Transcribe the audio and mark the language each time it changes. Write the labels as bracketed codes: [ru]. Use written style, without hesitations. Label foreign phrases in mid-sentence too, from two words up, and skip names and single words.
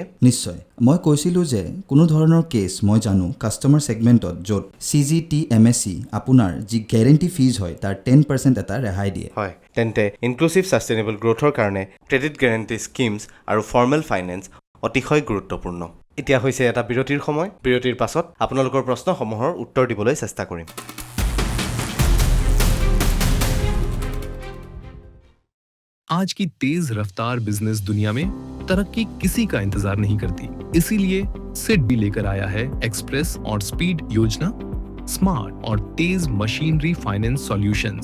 [as] নিশ্চয়, মই কৈছিলোঁ যে কোনো ধৰণৰ কেছ মই জানো কাষ্টমাৰ ছেগমেণ্টত য'ত CGT MSE আপোনাৰ যি [en] guarantee fee [as] হয় তাৰ 10% এটা ৰেহাই দিয়ে। হয়, তেন্তে [en] inclusive sustainable [as] গ্ৰ'থৰ কাৰণে [en] credit guarantee schemes [as] আৰু [en] formal finance [as] অতিশয় গুৰুত্বপূৰ্ণ। এতিয়া হৈছে এটা বিৰতিৰ সময়। বিৰতিৰ পাছত আপোনালোকৰ প্ৰশ্নসমূহৰ উত্তৰ দিবলৈ চেষ্টা কৰিম। [hi] आज की तेज रफ्तार बिजनेस दुनिया में तरक्की किसी का इंतजार नहीं करती, इसीलिए सिड भी लेकर आया है एक्सप्रेस और स्पीड योजना। स्मार्ट और तेज [en] machinery finance solutions.